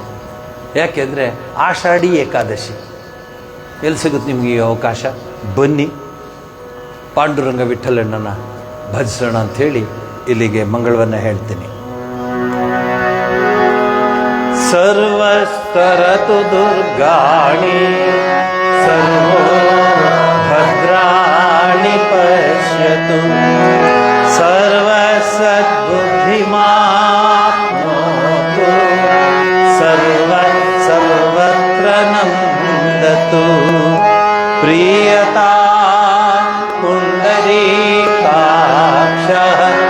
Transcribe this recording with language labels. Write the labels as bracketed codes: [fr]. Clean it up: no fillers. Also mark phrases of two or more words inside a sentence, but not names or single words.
[kn] ಯಾಕೆಂದರೆ ಆಷಾಢಿ ಏಕಾದಶಿ ಎಲ್ಲಿ ಸಿಗುತ್ತೆ ನಿಮಗೆ ಈ ಅವಕಾಶ? ಬನ್ನಿ, ಪಾಂಡುರಂಗ ವಿಠ್ಠಲಣ್ಣನ ಭಜಿಸೋಣ ಅಂಥೇಳಿ ಇಲ್ಲಿಗೆ ಮಂಗಳವನ್ನು ಹೇಳ್ತೀನಿ. [sa] ಸರ್ವಸ್ತರತು ದುರ್ಗಾಣಿ ಸರ್ವೋ ಭದ್ರಾಣಿ ಪಶ್ಯತು ಸರ್ವಸದ್ಬುದ್ಧಿಮಾಪ್ನೋತು ಸರ್ವತ್ರ ನಂದತು ಪ್ರಿಯತಾ ಪುಂಡರೀಕಾಕ್ಷಃ